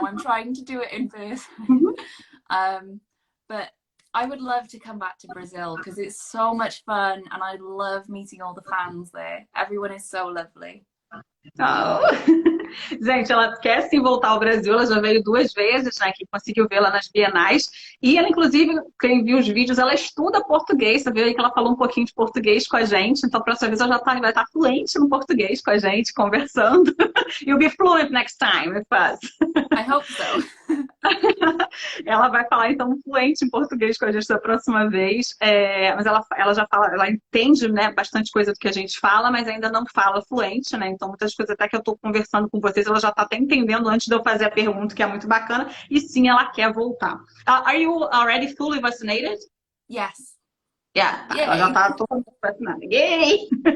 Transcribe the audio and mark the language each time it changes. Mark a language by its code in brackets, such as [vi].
[en] I'm trying to do it in person. But I would love to come back to Brazil because it's so much fun and I love meeting all the fans there. Everyone is so lovely. Oh. [pt] Gente, ela quer sim voltar ao Brasil, ela já veio 2 vezes, né, que conseguiu vê-la nas bienais, e ela, inclusive, quem viu os vídeos, ela estuda português, você viu aí que ela falou um pouquinho de português com a gente, então, a próxima vez, ela já vai estar fluente no português com a gente, conversando. [en] You'll be fluent next time with us. I hope so. [pt] Ela vai falar, então, fluente em português com a gente da próxima vez, mas ela já fala, ela entende, né, bastante coisa do que a gente fala, mas ainda não fala fluente, né, então muitas coisas até que eu estou conversando com vocês, ela já está até entendendo antes de eu fazer a pergunta, que é muito bacana, e sim, ela quer voltar. [en] Are you already fully vaccinated? Yes. [pt] Yeah, tá, ela já está totalmente vacinada. Yay!